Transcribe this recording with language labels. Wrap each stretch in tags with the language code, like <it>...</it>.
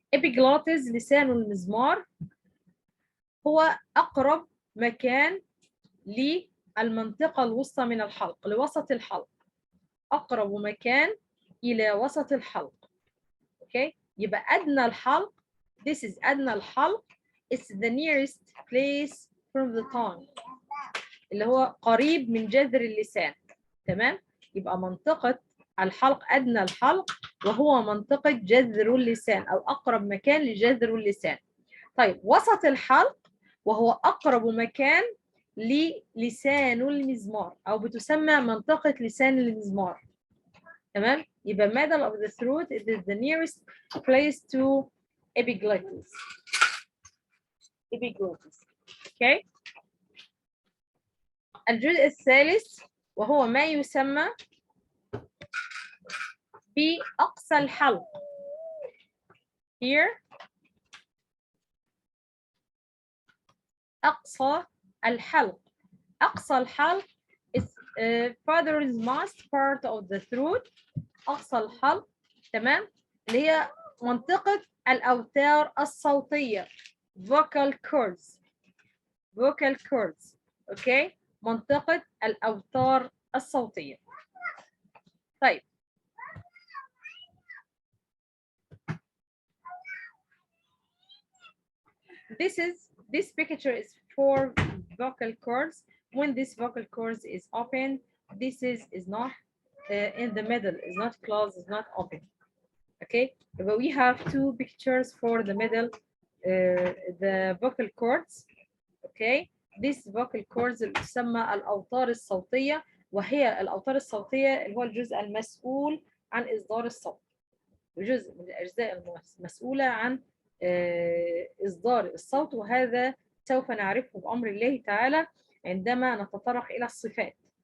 <ar>Epiglottis لسان المزمار هو أقرب مكان للمنطقة الوسطى من الحلق، لوسط الحلق. أقرب مكان إلى وسط الحلق. Okay. يبقى أدنى الحلق.</ar> <en>This is أدنى الحلق. It's the nearest place from the tongue.</en> <ar>اللي هو قريب من جذر اللسان. تمام؟ يبقى منطقة الحلق أدنى الحلق وهو منطقة جذر اللسان أو أقرب مكان لجذر اللسان. طيب وسط الحلق وهو أقرب مكان للسان المزمار أو بتسمى منطقة لسان المزمار. تمام؟ يبقى</ar> <en>middle of the throat it is the nearest place to epiglottis. Epiglottis. Okay?</en> <ar>الجزء الثالث وهو ما يسمى بأقصى الحلق.</ar> <en>Here أقصى الحلق. أقصى الحلق is furthermost part of the throat.</en> <ar>أقصى الحلق. تمام؟ اللي هي منطقة الأوتار الصوتية.</ar> <en>vocal cords. vocal cords. okay.</en> <ar>منطقة الأوتار الصوتية. طيب.</ar> <en>This picture is for vocal cords. When this vocal cords is open, this is not in the middle, is not closed, is not open. Okay, but we have two pictures for the middle, the vocal cords. Okay, this vocal cords</en> <ar>تسمى الأوتار الصوتية وهي الأوتار الصوتية اللي هو الجزء المسؤول عن إصدار الصوت. جزء من الأجزاء المسؤولة عن إصدار الصوت وهذا سوف نعرفه بأمر الله تعالى عندما نتطرق إلى الصفات.</ar>